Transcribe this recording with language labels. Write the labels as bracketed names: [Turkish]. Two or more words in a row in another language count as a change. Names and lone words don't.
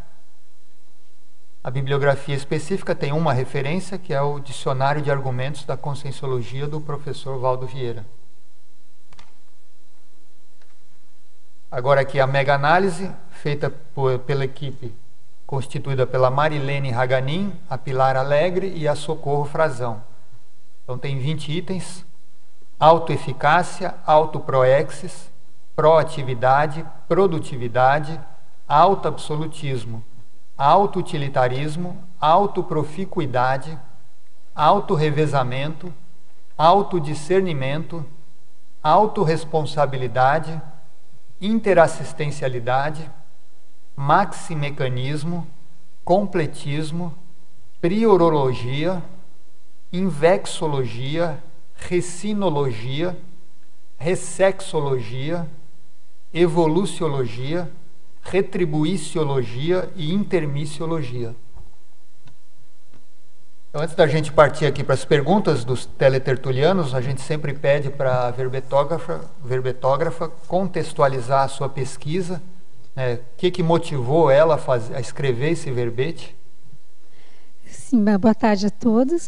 [Portuguese] A bibliografia específica tem uma referência, que é o Dicionário de Argumentos da Conscienciologia do professor Valdo Vieira. Agora aqui a mega análise, feita pela equipe constituída pela Marilene Raganin, a Pilar Alegre e a Socorro Frazão. Então tem 20 itens: autoeficácia, autoproexis, proatividade, produtividade, autoabsolutismo, autoutilitarismo, autoproficuidade, autorrevezamento, autodiscernimento, autorresponsabilidade, interassistencialidade, maximecanismo, completismo, priorologia, invexologia, resinologia, ressexologia, evoluciologia, retribuiciologia e intermissiologia. Então, antes da gente partir aqui para as perguntas dos teletertulianos, a gente sempre pede para a verbetógrafa contextualizar a sua pesquisa, né? O que motivou ela a escrever esse verbete? Sim, boa tarde a todos.